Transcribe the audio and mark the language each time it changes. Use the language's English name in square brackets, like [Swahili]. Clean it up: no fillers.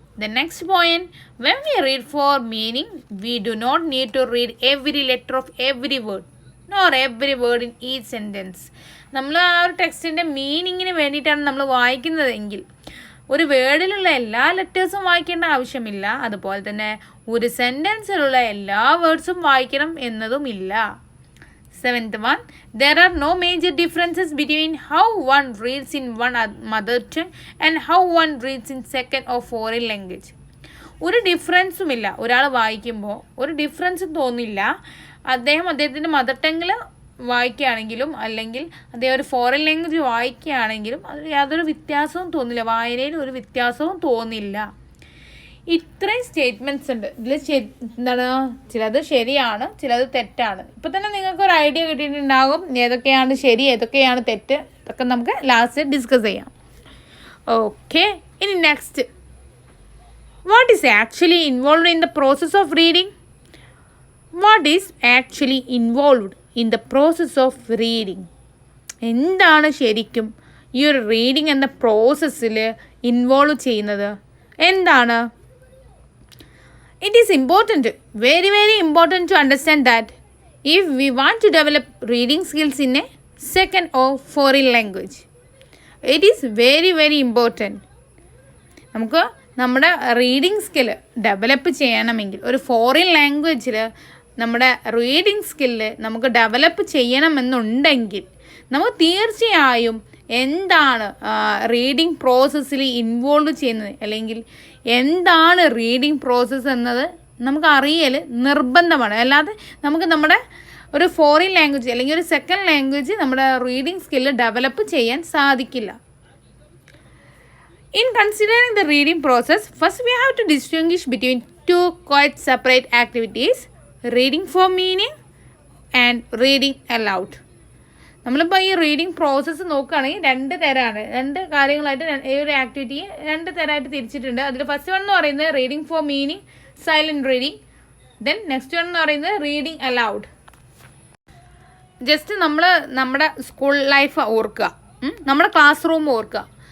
[English] The next point, when we read for meaning we do not need to read every letter of every word nor every word in each sentence. [Malayalam] നമ്മൾ ആ ഒരു ടെക്സ്റ്റിൻ്റെ മീനിങ്ങിന് വേണ്ടിയിട്ടാണ് നമ്മൾ വായിക്കുന്നതെങ്കിൽ ഒരു വേർഡിലുള്ള എല്ലാ ലെറ്റേഴ്സും വായിക്കേണ്ട ആവശ്യമില്ല. അതുപോലെ തന്നെ ഒരു സെൻറ്റൻസിലുള്ള എല്ലാ വേർഡ്സും വായിക്കണം എന്നതുമില്ല. [English] 7th one, there are no major differences between how one reads in one mother tongue and how one reads in second or foreign language. [Malayalam] ഒരു ഡിഫറൻസും ഇല്ല. ഒരാൾ വായിക്കുമ്പോൾ ഒരു ഡിഫറൻസും തോന്നില്ല. അദ്ദേഹത്തിൻ്റെ മദർ ടങ്ങിൽ വായിക്കുകയാണെങ്കിലും അല്ലെങ്കിൽ അദ്ദേഹം ഒരു ഫോറിൻ ലാംഗ്വേജ് വായിക്കുകയാണെങ്കിലും അത് യാതൊരു വ്യത്യാസവും തോന്നില്ല. വായനയിൽ ഒരു വ്യത്യാസവും തോന്നില്ല. ഇത്രയും സ്റ്റേറ്റ്മെൻറ്റ്സ് ഉണ്ട്. ഇതിൽ എന്താണ്, ചിലത് ശരിയാണ്, ചിലത് തെറ്റാണ്. ഇപ്പം തന്നെ നിങ്ങൾക്കൊരു ഐഡിയ കിട്ടിയിട്ടുണ്ടാകും ഏതൊക്കെയാണ് ശരി, ഏതൊക്കെയാണ് തെറ്റ്. ഇതൊക്കെ നമുക്ക് ലാസ്റ്റ് ഡിസ്കസ് ചെയ്യാം. [English] Okay, ഇനി next, what is actually involved in the process of reading? What is actually involved in the process of reading? [Malayalam] എന്താണ് ശരിക്കും ഈ ഒരു റീഡിങ് എന്ന പ്രോസസ്സിൽ ഇൻവോൾവ് ചെയ്യുന്നത്? എന്താണ്? [English] It is important, very very important to understand that if we want to develop reading skills in a second or foreign language. It is very very important. [Malayalam] നമുക്ക് നമ്മുടെ റീഡിങ് സ്കില്ല് ഡെവലപ്പ് ചെയ്യണമെങ്കിൽ ഒരു foreign ലാംഗ്വേജിൽ നമ്മുടെ reading skill നമുക്ക് develop ചെയ്യണമെന്നുണ്ടെങ്കിൽ നമുക്ക് തീർച്ചയായും എന്താണ് റീഡിങ് പ്രോസസ്സിൽ ഇൻവോൾവ് ചെയ്യുന്നത്, അല്ലെങ്കിൽ എന്താണ് റീഡിങ് പ്രോസസ്സ് എന്നത് നമുക്ക് അറിയൽ നിർബന്ധമാണ്. അല്ലാതെ നമുക്ക് നമ്മുടെ ഒരു ഫോറിൻ ലാംഗ്വേജ് അല്ലെങ്കിൽ ഒരു സെക്കൻഡ് ലാംഗ്വേജ് നമ്മുടെ റീഡിങ് സ്കില്ല് ഡെവലപ്പ് ചെയ്യാൻ സാധിക്കില്ല. [English] In considering the reading process, first we have to distinguish between two quite separate activities, reading for meaning and reading aloud. [Malayalam] നമ്മളിപ്പോൾ ഈ റീഡിങ് പ്രോസസ്സ് നോക്കുകയാണെങ്കിൽ രണ്ട് കാര്യങ്ങളായിട്ട് ഈ ഒരു ആക്ടിവിറ്റിയെ രണ്ട് തരമായിട്ട് തിരിച്ചിട്ടുണ്ട്. അതിൽ ഫസ്റ്റ് വൺ എന്ന് പറയുന്നത് reading four meaning, silent reading. Then next one എന്ന് പറയുന്നത് റീഡിങ് അലൗഡ്. ജസ്റ്റ് നമ്മൾ നമ്മുടെ സ്കൂൾ ലൈഫ് ഓർക്കുക, നമ്മുടെ ക്ലാസ് റൂം ഓർക്കുക.